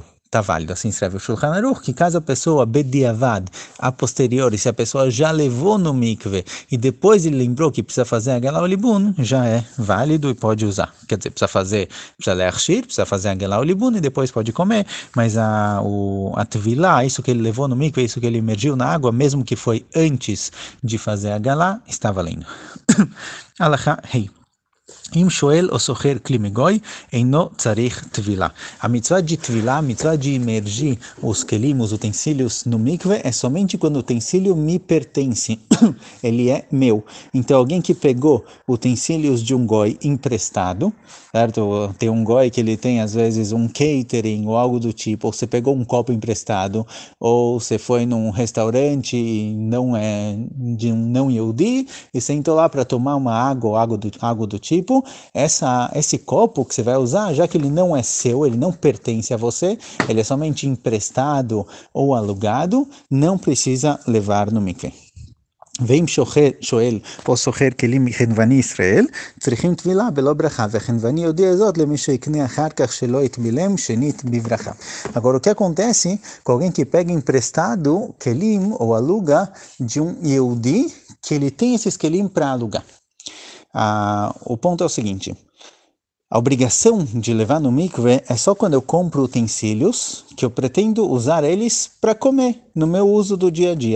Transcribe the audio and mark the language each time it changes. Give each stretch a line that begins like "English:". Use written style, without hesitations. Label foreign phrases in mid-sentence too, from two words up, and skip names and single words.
Portuguese: Está válido, assim escreve o Shulchan Aruch, que caso a pessoa bediavad, a posteriori, se a pessoa já levou no mikve e depois ele lembrou que precisa fazer a
Hebrew: הגעלה ליבון,
Portuguese: já é válido e pode usar. Quer dizer, precisa lershir, precisa fazer a
Hebrew: הגעלה ליבון
Portuguese: e depois pode comer, mas a tvilá, isso que ele levou no mikve, isso que ele imergiu na água, mesmo que foi antes de fazer a galá, está valendo. Alachá, rei.
Hebrew: אם שואל או סוחר כלי מגוי, אינו צריך טבילה.
Portuguese: המצווה de טבילה, a מצווה de imergir os kelim, os utensílios no mikve, é somente quando o utensílio me pertence. Ele é meu. Então, alguém que pegou utensílios de um goi emprestado, certo? Tem um goi que ele tem, às vezes, um catering ou algo do tipo, ou você pegou um copo emprestado, ou você foi num restaurante não de um não Yehudi, e sentou lá para tomar uma água ou algo do tipo, esse copo que você vai usar, já que ele não é seu, ele não pertence a você, ele é somente emprestado ou alugado, não precisa levar no mikve.
Hebrew: ואם שואל או סוחר כלים מחנווני ישראל, צריכים טבילה בלא ברכה, וחנווני יודיע זאת למי שיקנה אחר כך שלא יטבילם שנית בברכה.
Portuguese: Agora, o que acontece com alguém que pega emprestado kelim ou aluga de um Yehudi, que ele tem esses kelim para alugar? O ponto é o seguinte, a obrigação de levar no mikve é só quando eu compro utensílios que eu pretendo usar eles para comer, no meu uso do dia a dia.